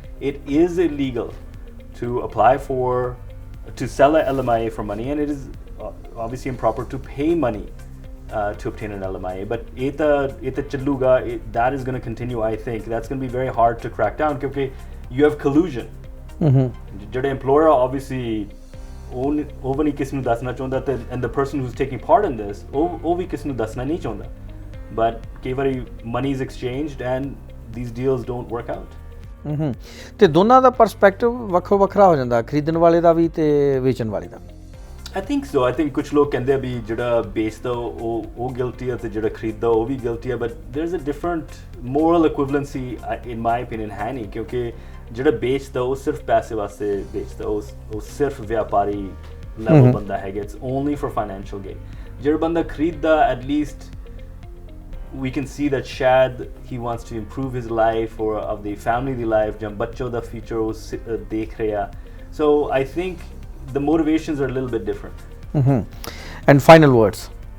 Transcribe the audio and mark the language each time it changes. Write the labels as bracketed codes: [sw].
[en] It is illegal to apply to sell a LMIA for money, and it is obviously improper to pay money to obtain an LMIA. But [pa] eta chaluga, [en] that is going to continue. I think that's going to be very hard to crack down because you have collusion. [pa] Jade [en] employer obviously [pa] ਉਹ ਨਹੀਂ ਕਿਸ ਨੂੰ ਦੱਸਣਾ ਚਾਹੁੰਦਾ ਤੇ [en] and the person who's taking part in this [pa] ਉਹ ਵੀ ਕਿਸ ਨੂੰ ਦੱਸਣਾ ਨਹੀਂ ਚਾਹੁੰਦਾ. [en] But [pa] ਕਈ ਵਾਰੀ [en] money is exchanged and these deals don't work out. [pa] ਤੇ ਦੋਨਾਂ ਦਾ ਪਰਸਪੈਕਟਿਵ ਵੱਖੋ ਵੱਖਰਾ ਹੋ ਜਾਂਦਾ, ਖਰੀਦਣ ਵਾਲੇ ਦਾ ਵੀ ਤੇ ਵੇਚਣ ਵਾਲੇ ਦਾ ਵੀ. [en] I think so. I think [pa] ਕੁਝ ਲੋਕ ਕਹਿੰਦੇ ਆ ਵੀ ਜਿਹੜਾ ਵੇਚਦਾ ਉਹ guilty ਹੈ ਤੇ ਜਿਹੜਾ ਖਰੀਦਦਾ ਉਹ ਵੀ guilty ਹੈ, [en] but there's a different moral equivalency in my opinion [pa] ਹੈ ਨਹੀਂ, ਕਿਉਂਕਿ ਜਿਹੜਾ ਵੇਚਦਾ ਉਹ ਸਿਰਫ ਪੈਸੇ ਵਾਸਤੇ ਵੇਚਦਾ, ਉਹ ਸਿਰਫ ਵਪਾਰੀ ਲੈਵਲ ਬੰਦਾ ਹੈਗਾ, [en] it's only for financial gain. [pa] ਜਿਹੜਾ ਬੰਦਾ ਖਰੀਦਦਾ [en] at least we can see that [pa] shayad [en] he wants to improve his life or of the family the life [pa] ਜਾਂ ਬੱਚੋ ਦਾ [en] future [pa] ਉਹ ਦੇਖ ਰਿਹਾ. [en] So I think the motivations are a little bit different. And final words.